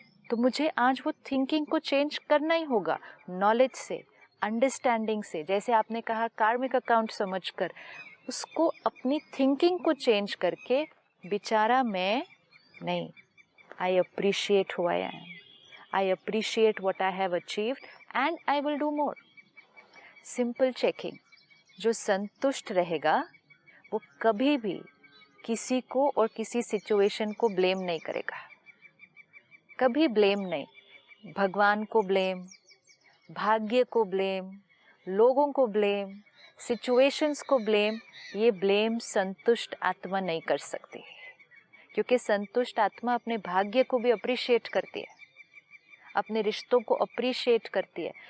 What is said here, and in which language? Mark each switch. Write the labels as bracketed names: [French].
[Hindi] तो मुझे आज वो थिंकिंग को चेंज करना ही होगा, नॉलेज से, अंडरस्टैंडिंग से। जैसे आपने कहा कार्मिक अकाउंट समझकर, उसको अपनी थिंकिंग को चेंज करके, बेचारा मैं नहीं, [English] I appreciate who I am. I appreciate what I have achieved and I will do more. Simple checking. [Hindi] जो संतुष्ट रहेगा वो कभी भी किसी को और किसी सिचुएशन को ब्लेम नहीं करेगा, कभी ब्लेम नहीं। भगवान को ब्लेम, भाग्य को ब्लेम, लोगों को ब्लेम, सिचुएशंस को ब्लेम, ये ब्लेम संतुष्ट आत्मा नहीं कर सकती, क्योंकि संतुष्ट आत्मा अपने भाग्य को भी अप्रिशिएट करती है, अपने रिश्तों को अप्रिशिएट करती है।